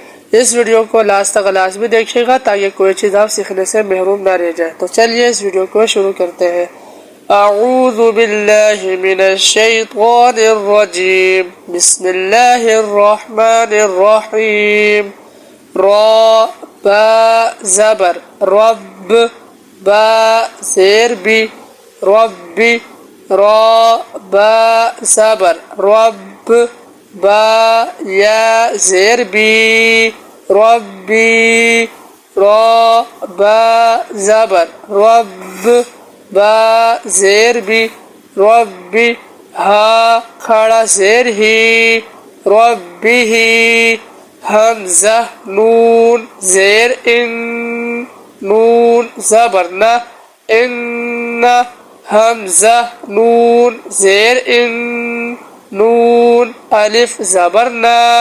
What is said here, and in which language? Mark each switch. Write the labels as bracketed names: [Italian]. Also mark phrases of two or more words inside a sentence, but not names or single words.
[Urdu] اس ویڈیو کو لاسٹ تک لازمی دیکھیے گا تاکہ کوئی چیز آپ سیکھنے سے محروم نہ رہ جائے۔ تو چلیے اس ویڈیو کو شروع کرتے ہیں۔ [Arabic] اعوذ باللہ من الشیطان الرجیم، بسم اللہ الرحمن الرحیم۔ [Urdu] را با زبر رب، با زیر بی ربی، را با زبر رب، با یا زیر بی ربی، را با زبر رب، با زیر بی ربی، ہا کھڑا زیر ہی ربی ہی، حمزہ نون زیر ان، نون زبر نہ ان، حمزہ نون زیر ان، نون الف زبر نا